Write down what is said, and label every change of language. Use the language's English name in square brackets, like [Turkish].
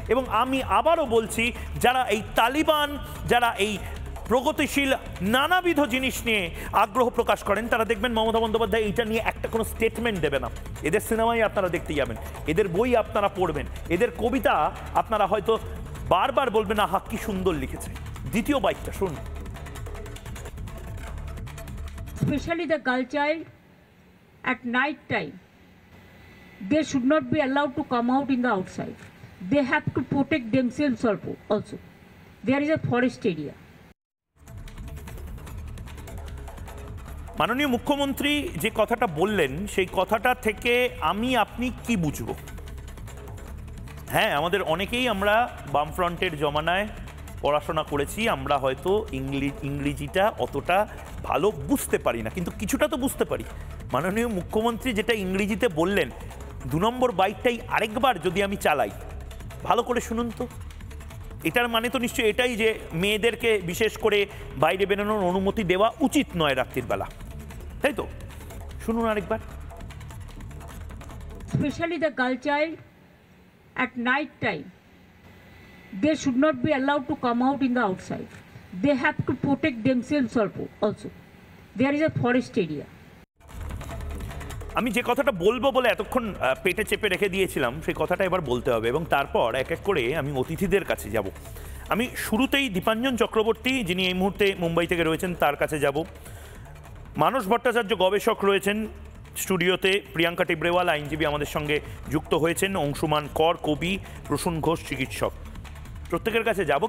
[Bangla] এবং আমি আবারও বলছি, যারা এই তালিবান, যারা এই প্রগতিশীল নানাবিধ জিনিস নিয়ে আগ্রহ প্রকাশ করেন, তারা দেখবেন মমতা বন্দ্যোপাধ্যায় এইটা নিয়ে একটা কোনো স্টেটমেন্ট দেবে না। এদের সিনেমাই আপনারা দেখতে যাবেন, এদের বই আপনারা পড়বেন, এদের কবিতা আপনারা হয়তো বারবার বলবেন আহা কি সুন্দর লিখেছে। দ্বিতীয় বাইকটা শুনুন। [English] Especially the girl child, at night time, they should not be allowed to come out in the outside. They have to protect themselves also. There is a forest area. [Bangla] মাননীয় মুখ্যমন্ত্রী যে কথাটা বললেন, সেই কথাটা থেকে আমি আপনি কি বুঝব? হ্যাঁ, আমাদের অনেকেই আমরা বামফ্রন্টের জমানায় পড়াশোনা করেছি, আমরা হয়তো ইংরেজিটা অতটা ভালো বুঝতে পারি না, কিন্তু কিছুটা তো বুঝতে পারি। মাননীয় মুখ্যমন্ত্রী যেটা ইংরেজিতে বললেন, 2 নম্বর বাইকটাই আরেকবার যদি আমি চালাই, ভালো করে শুনুন তো। এটার মানে তো নিশ্চয়ই এটাই যে মেয়েদেরকে বিশেষ করে বাইরে বেরোনোর অনুমতি দেওয়া উচিত নয় রাত্রির বেলা, তাই তো? শুনুন আরেকবার। [English] Especially the girl child, at night time, they should not be allowed to come out in the outside. They have to protect themselves also. There is a forest area. [Bangla] আমি যে কথাটা বলবো বলে এতক্ষণ পেটে চেপে রেখে দিয়েছিলাম, সেই কথাটা এবার বলতে হবে, এবং তারপর এক এক করে আমি অতিথিদের কাছে যাব। আমি শুরুতেই দীপাঞ্জন চক্রবর্তী, যিনি এই মুহূর্তে মুম্বাই থেকে রয়েছেন, তার কাছে যাব। মানস ভট্টাচার্য গবেষক রয়েছেন স্টুডিওতে, প্রিয়াঙ্কা টিবরেওয়াল আইনজীবী আমাদের সঙ্গে যুক্ত হয়েছেন, অংশুমান কর কবি, প্রসূন ঘোষ চিকিৎসক, প্রত্যেকের কাছে যাব।